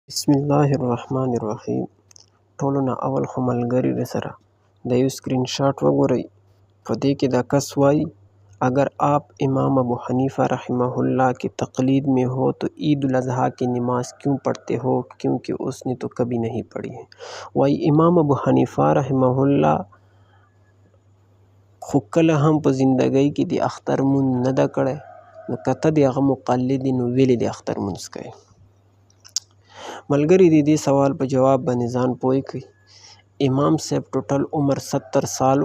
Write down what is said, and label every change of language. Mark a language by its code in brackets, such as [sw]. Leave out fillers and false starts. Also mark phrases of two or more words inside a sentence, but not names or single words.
[ar] بسم الله الرحمن الرحیم. [ps] ټولو نه اول خو ملګري راسره د یو [en] screen shot [ps] وګورئ. په دې کې دا کس وایي [ur] اگر آپ امام ابو حنیفہ رحمہ اللہ کی تقلید میں ہو تو عید الاضحیٰ کی نماز کیوں پڑھتے ہو کیونکہ اس نے تو کبھی نہیں پڑھی ہے. [ps] وایي امام ابو حنیفہ رحمہ اللہ خو کله هم په زندګۍ کې د اختر مونځ نه ده کړی، نو که ته د هغه مقلد یې نو ولې د اختر مونځ کوې؟ ملګري د دې سوال په جواب باندې ځان پوه کړئ. امام صاحب ټوټل عمر 70 سالو.